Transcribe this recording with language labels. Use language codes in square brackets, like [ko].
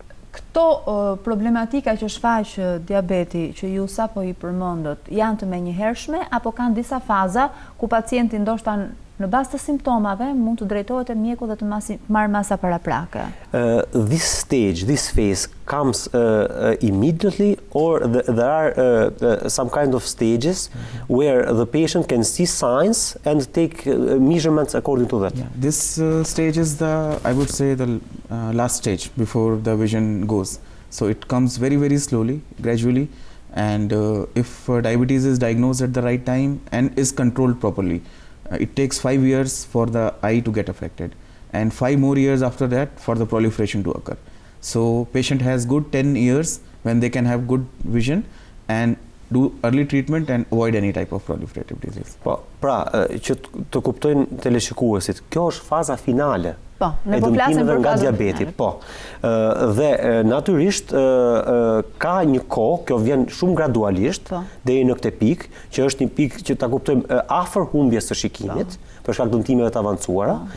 [sq] Këto problematika që shfaq diabeti që ju sapo i përmendët, janë të menjëhershme apo kanë disa faza ku pacienti ndoshta në bazë të simptomave mund të drejtohet te mjeku dhe të marrë masa paraprake? [en] This phase comes immediately, or there are some kind of stages where the patient can see signs and take measurements according to that. Yeah. This stage is I would say the last stage before the vision goes. So it comes very, very slowly, gradually, and if diabetes is diagnosed at the right time and is controlled properly, it takes 5 years for the eye to get affected and 5 more years after that for the proliferation to occur. So patient has good 10 years when they can have good vision and do early treatment and avoid any type of proliferative disease. [sq] Po, pra, që të kuptojnë teleshikuesit, kjo është faza finale ne po flasim për nga diabeti. Po. Dhe natyrisht ka një kohë, kjo vjen shumë gradualisht deri në këtë pikë, që është një pikë që ta kuptojmë afër humbjes së shikimit, për shkak dëmtimeve të avancuara.